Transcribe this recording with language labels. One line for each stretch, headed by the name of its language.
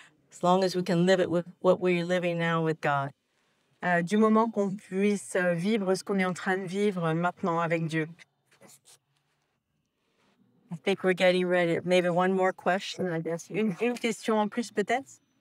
English: As long as we can live it with what we're living now with God.
French: Du moment qu'on puisse vivre ce qu'on est en train de vivre maintenant avec Dieu.
English: I think we're getting ready. Maybe one more question, I guess.
French: Une question en plus peut-être?